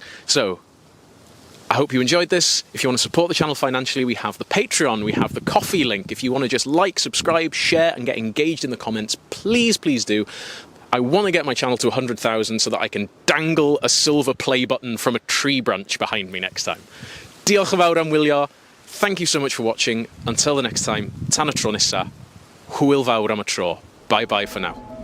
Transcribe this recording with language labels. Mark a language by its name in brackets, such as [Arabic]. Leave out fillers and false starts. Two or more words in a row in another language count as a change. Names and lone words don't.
[English] So, I hope you enjoyed this. If you want to support the channel financially, we have the Patreon, we have the coffee link. If you want to just like, subscribe, share, and get engaged in the comments, please, please do. I want to get my channel to 100,000 so that I can dangle a silver play button from a tree branch behind me next time. [Welsh] Diolch yn fawr am wylio. [English] Thank you so much for watching. Until the next time, [Welsh] tan y tro nesa. Hwyl fawr am y tro. [English] Bye-bye for now.